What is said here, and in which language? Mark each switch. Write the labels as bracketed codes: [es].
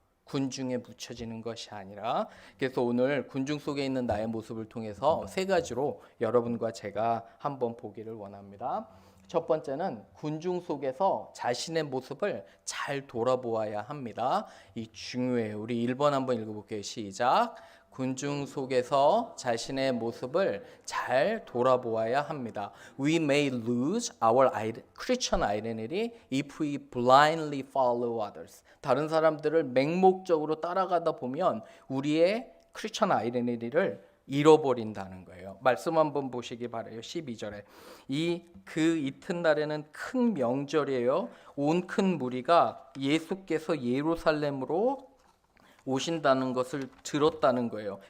[ko] 군중에 묻혀지는 것이 아니라. 그래서 오늘 군중 속에 있는 나의 모습을 통해서 세 가지로 여러분과 제가 한번 보기를 원합니다. 첫 번째는 군중 속에서 자신의 모습을 잘 돌아보아야 합니다. 이 중요해요. 우리 1번 한번 읽어볼게요. 시작. 군중 속에서 자신의 모습을 잘 돌아보아야 합니다. [en] We may lose our Christian identity if we blindly follow others. [ko] 다른 사람들을 맹목적으로 따라가다 보면 우리의 크리스천 아이덴티티를 잃어버린다는 거예요. 말씀 한번 보시기 바라요. 12절에 그 이튿날에는 큰 명절이에요. 온 큰 무리가 예수께서 예루살렘으로 오신다는 것을 들었다는 거예요.